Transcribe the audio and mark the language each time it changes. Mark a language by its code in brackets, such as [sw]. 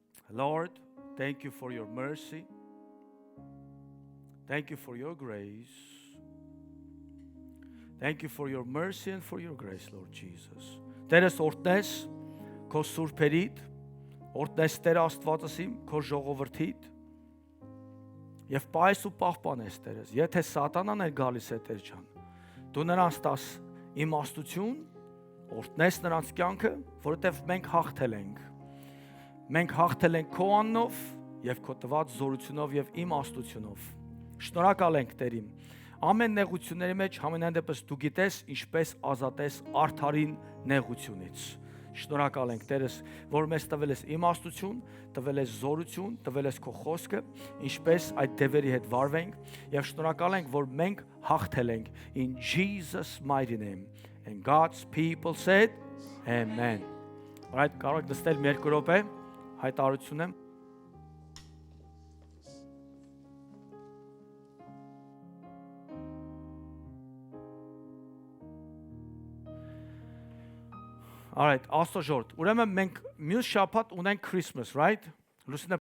[en] Lord, thank you for your mercy. Thank you for your grace. Thank you for your mercy and for your grace, Lord Jesus. [hy] Տերս օրտնես քո սուրբերիդ, օրտնես Տեր Աստվածս իմ քո ժողովրդիդ եւ պայս ու պահպանես Տերս։ Եթե սատանան է գալիս է Տեր ջան, դու նրանց տաս իմաստություն, օրհնես նրանց կյանքը, որովհետև մենք հաղթել ենք։ Մենք հաղթել ենք քո անունով եւ քո տված զորությունով եւ իմաստությունով։ Շնորհակալ ենք Տերին։ Ամեն նեղությունների մեջ համենայն դեպս դու գիտես ինչպես ազատես արդարին նեղությունից։ Շնորհակալ ենք Տերս, որ մեզ տվել ես իմաստություն, տվել ես զորություն, տվել ես քո խոսքը, ինչպես այդ դևերի հետ վարվենք եւ շնորհակալ ենք, որ մենք հաղթել ենք [en] in Jesus mighty name. And God's people said amen. [hy] Right, կարող եք նստել մի երկու րոպե, հայտարարություն եմ։ [en] All right, [hy] Աստծո ժողովուրդ, ուրեմն մենք մյուս շաբաթ ունենք Christmas, right? Լուսինե